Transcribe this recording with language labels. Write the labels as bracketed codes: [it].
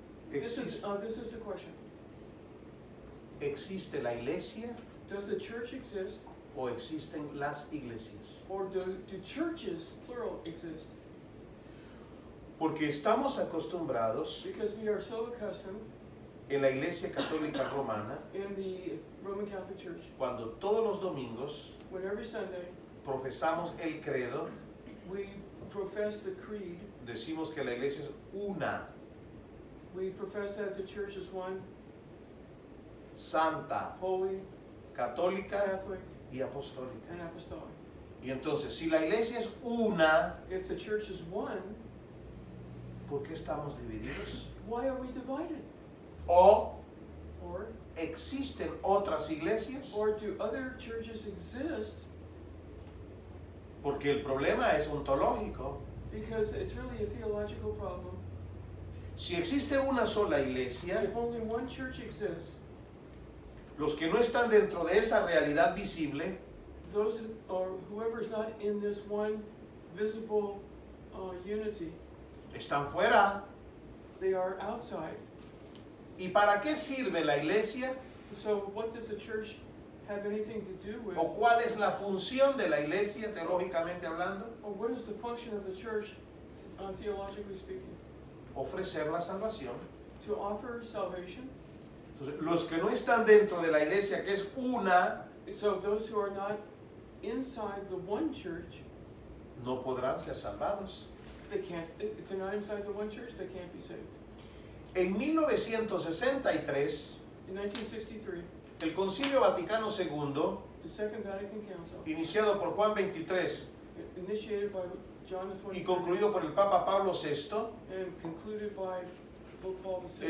[en] This is the question. [es] ¿Existe la iglesia [en] Does the church exist, [es] o existen las iglesias? [en] or do churches, plural, exist? [es] Porque estamos acostumbrados [en] Because we are so accustomed [es] en la Iglesia Católica Romana, [en] in the Roman Catholic Church, [es] cuando todos los domingos [en] when every Sunday [es] profesamos el credo, [en] we profess the creed, [es] decimos que la iglesia es una, [en] we profess that the church is one, [es] santa, [en] holy, [es] católica [en] Catholic, [es] y apostólica. [en] and apostolic. [es] Y entonces, si la iglesia es una, [en] If the church is one, [es] ¿por qué estamos divididos? [en] why are we divided? [es] ¿O [en] Or [es] existen otras iglesias? [en] do other churches exist? [es] Porque el problema es ontológico. [en] Because it's really a theological problem. [es] Si existe una sola iglesia, [en] If only one church exists, [es] los que no están dentro de esa realidad visible [en] those or whoever is not in this one visible unity, [es] están fuera. [en] they are outside. [es] ¿Y para qué sirve la iglesia? [en] So what does the church have anything to do with? [es] ¿O cuál es la función de la iglesia teológicamente hablando? [en] Or what is the function of the church, theologically speaking? [es] Ofrecer la salvación. [en] To offer salvation. [es] Entonces, los que no están dentro de la iglesia, que es una, [en] So those who are not inside the one church, [es] no podrán ser salvados. [en] they can't. If they're not inside the one church, they can't be saved. [es] En 1963, [en] In 1963, [es] el Concilio Vaticano II, [en] the Second Vatican Council, [es] iniciado por Juan XXIII [en] initiated by John the [es] y [en] 23rd [es] concluido por el Papa Pablo VI, [en] and concluded by Pope Paul VI,